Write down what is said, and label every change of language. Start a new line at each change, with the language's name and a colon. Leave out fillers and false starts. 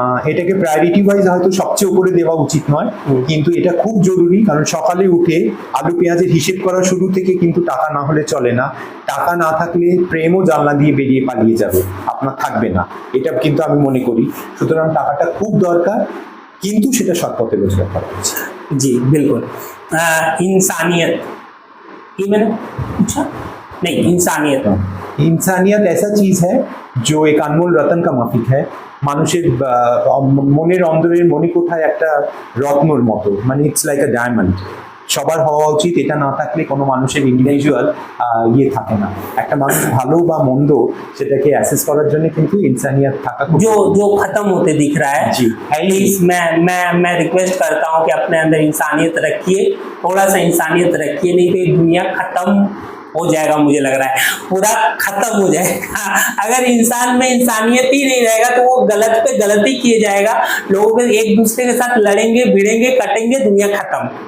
Bangla: এটাকে priority wise হয়তো সবচেয়ে উপরে দেওয়া উচিত নয়, কিন্তু এটা খুব জরুরি, কারণ সকালে উঠে আলু পেঁয়াজের হিসেব করা শুরু থেকে কিন্তু টাকা না হলে চলে না। টাকা না থাকলে প্রেমও জানলা দিয়ে বেরিয়ে পালিয়ে যাবে, আপনার থাকবে না, এটা কিন্তু আমি মনে করি। সুতরাং টাকাটা খুব দরকার, কিন্তু সেটা সৎ পথে রোজগার করা উচিত।
Hindi: जी बिल्कुल। इंसानियत, ये मैंने पूछा नहीं, इंसानियत। इंसानियत ऐसा चीज है जो एक अनमोल रतन का माफिक है।
Bangla: মানুষের মনের অন্তরের মণিকোঠায় একটা রত্নর মতো, মানে
English: It's like a diamond.
Bangla: সবার হওয়া উচিত, এটা না থাকলে কোনো মানুষের ইন্ডিভিজুয়াল ইয়ে থাকে না। একটা মানুষ ভালো বা মন্দ সেটাকে অ্যাসেস করার জন্য কিন্তু ইনসানিয়ত থাকা
Hindi: जो खत्म होते दिख रहा है जी। प्लीज मैं रिक्वेस्ट करता हूँ कि अपने अंदर इंसानियत रखिए, थोड़ा सा इंसानियत रखिए, नहीं तो दुनिया खत्म हो जाएगा, मुझे लग रहा है पूरा खत्म हो जाएगा। अगर इंसान में इंसानियत ही नहीं रहेगा तो वो गलत पे गलती किए जाएगा, लोग एक दूसरे के साथ लड़ेंगे, भिड़ेंगे, कटेंगे, दुनिया खत्म।